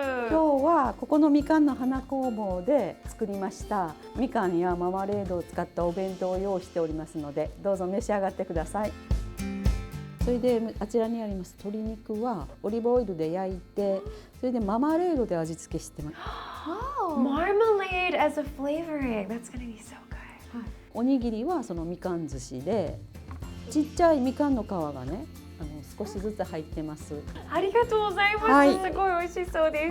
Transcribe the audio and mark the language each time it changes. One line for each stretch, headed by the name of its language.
Japanese: 今日はここのみかんの花工房で作りましたみかんやママレードを使ったお弁当を用意しておりますので、どうぞ召し上がってください。それであちらにあります鶏肉はオリーブオイルで焼いて、それでママレードで味付けしてます。
English: Marmalade as a flavoring. That's gonna be so good.
Japanese: おにぎりはそのみかん寿司で、ちっちゃいみかんの皮がね、少しずつ入ってます。ありがとうございます。はいすごい美味しそうです。